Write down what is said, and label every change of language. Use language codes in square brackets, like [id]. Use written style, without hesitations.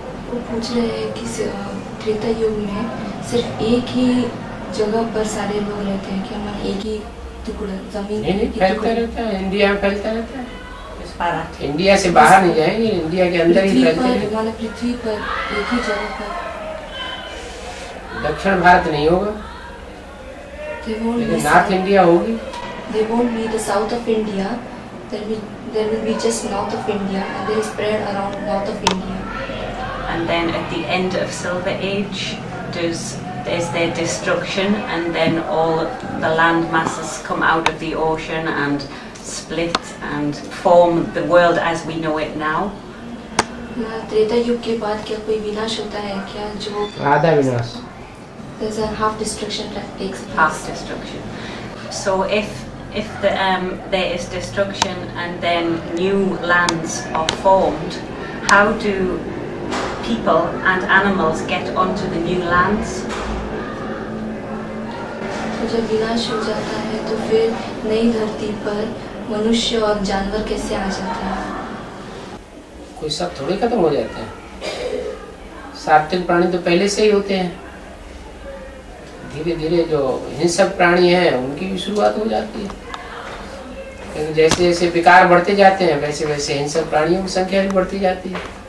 [hi] वो पूछ रहे हैं कि त्रेता युग में सिर्फ एक ही जगह पर सारे लोग रहते हैं कि हम एक ही टुकड़ा जमीन फैलता रहता है, इंडिया में फैलता रहता है। इंडिया से बाहर नहीं जाएंगे, इंडिया के अंदर ही फैलते हैं। पृथ्वी पर एक ही जगह पर दक्षिण भारत नहीं होगा, लेकिन नॉर्थ इंडिया होगी। [en] They won't be the south of India. There will be just north of India, and they will spread around north of India. And then at the end of Silver Age, is there destruction, and then all the land masses come out of the ocean and split and form the world as we know it now? [hi] Treta युग के बाद क्या कोई विनाश होता है क्या? जो आधा विनाश, [en] there's a half destruction that takes place. Half destruction. So if there is destruction and then new lands are formed, how do people and animals get onto the new lands? [hi] तो जब विनाश हो जाता है तो फिर नई धरती पर मनुष्य और जानवर कैसे आ जाते हैं? कोई सब थोड़े खत्म हो जाते हैं, सात्विक प्राणी तो पहले से ही होते हैं। धीरे धीरे जो हिंसक प्राणी हैं उनकी भी शुरुआत हो जाती है, लेकिन जैसे जैसे विकार बढ़ते जाते हैं वैसे वैसे हिंसक प्राणियों की संख्या भी बढ़ती जाती है।